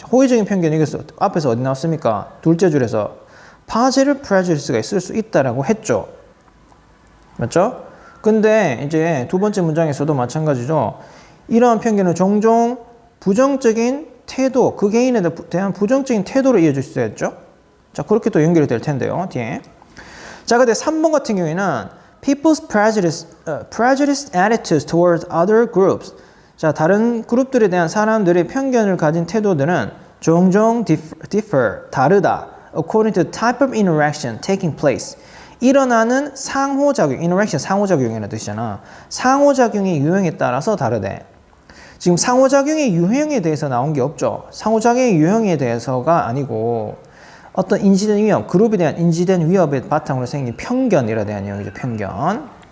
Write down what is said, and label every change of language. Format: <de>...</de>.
<ko>호의적인 편견이 앞에서 어디 나왔습니까? 둘째 줄에서 positive prejudice가 있을 수 있다고 했죠. 맞죠? 근데 이제 두 번째 문장에서도 마찬가지죠. 이러한 편견은 종종 부정적인 태도, 그 개인에 대한 부정적인 태도로 이어질 수 있죠. 자, 그렇게 또 연결이 될 텐데요. 뒤에. 자, 근데 3번 같은 경우에는</ko> <en>people's prejudiced attitudes towards other groups.</en> <ko>자, 다른 그룹들에 대한 사람들의 편견을 가진 태도들은 종종 differ, 다르다.</ko> <en>according to the type of interaction taking place.</en> <ko>일어나는 상호작용, interaction 상호작용이라는 뜻이잖아. 상호작용의 유형에 따라서 다르대. 지금 상호작용의 유형에 대해서 나온 게 없죠. 상호작용의 유형에 대해서가 아니고 어떤 인지된 위협, 그룹에 대한 인지된 위협의 바탕으로 생긴 편견이라 대한 내용이죠. 편견.</ko>